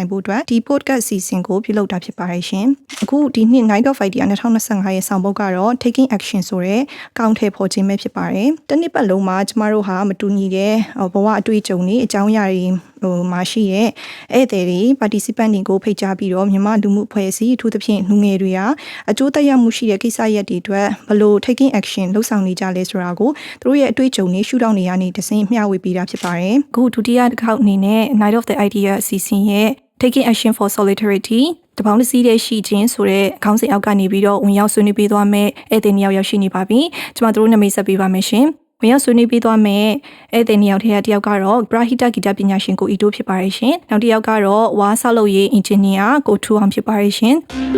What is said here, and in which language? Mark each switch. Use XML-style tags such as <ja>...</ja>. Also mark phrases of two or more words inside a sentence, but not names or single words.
<my>နိုင်ဖို့အတွက်ဒီ podcast season ကိုပြုလုပ်တာဖြစ်ပါတယ်ရှင်။အခုဒီနှစ် Night of Idea 2025 ရဲ့ဆောင်ပုဒ်ကတော့ Taking Action ဆိုတဲ့ကောင်းထည့်ဖော်ခြင်းပဲဖြစ်ပါတယ်။တစ်နှစ်ပတ်လုံးမှာကျမတို့ဟာမတူညီတဲ့ဘဝအတွေ့အကြုံတွေအကြောင်းအရာတွေမှာရှိတဲ့ဧ ည့်သည်တွေ participant တွေကိုဖိတ်ကြားပြီးတော့မြန်မာလူမှုအဖွဲ့အစည်းအထူးသဖြင့်လူငယ်တွေဟာအကျိုးသက်ရောက်မှုရှိတဲ့ကိစ္စရပ်တွေအတွက်ဘယ်လို</my> <en>taking action</en> <my>လှုပ်ဆောင်နေကြလဲဆိုတာကိုသူတို့ရဲ့အတွေ့အကြုံတွေ ရှုထောင့်တွေကနေတဆင့်မျှဝေပေးတာဖြစ်ပါတယ်။အခုဒုတိယတစ်ခေါက်အနေနဲ့ Night of the Idea အစီအစဉ်ရဲ့ Taking Action for Solidarity တပေါင်းတစ်စီးတဲ့ ရှိခြင်းဆိုတဲ့ခေါင်းစဉ်အောက်ကနေပြီးတော့ဝင်ရောက်ဆွေးနွေးပေးသွားမယ်ဧည့်သည်နှစ်ယောက်ရောက်ရှိနေပါပြီ။ကျွန်မတို့နာမည်ဆက်ပေးပါမယ်ရှင်။ဝင်ရောက်ဆွေးနွေးပေးသွားမယ်ဧည့်သည်နှစ်ယောက်ထဲကတစ်ယောက်ကတော့ပရာဟိတဂီတပညာရှင်ကိုအီတိုးဖြစ်ပါရဲ့ရှင်။နောက်တစ်ယောက်ကတော့ဝါဆောက်လုပ်ရေးအင်ဂျင်နီယာကိုထူအောင်ဖြစ်ပါရဲ့ရှင်။</my>